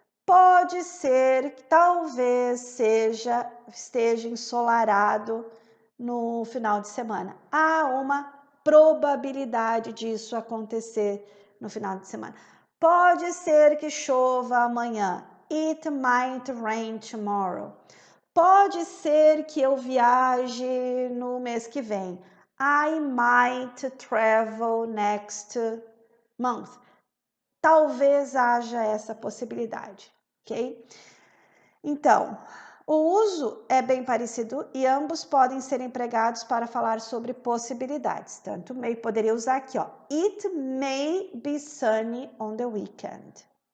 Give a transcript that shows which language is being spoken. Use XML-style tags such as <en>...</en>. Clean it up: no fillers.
<pt>Pode ser que talvez esteja ensolarado no final de semana. Há uma probabilidade disso acontecer no final de semana. Pode ser que chova amanhã.</pt> <en>It might rain tomorrow.</en> <pt>Pode ser que eu viaje no mês que vem.</pt> <en>I might travel next month.</en> <pt>Talvez haja essa possibilidade, ok? Então, o uso é bem parecido e ambos podem ser empregados para falar sobre possibilidades. Tanto may poderia usar aqui, ó.</pt> <en>It may be sunny on the weekend.</en>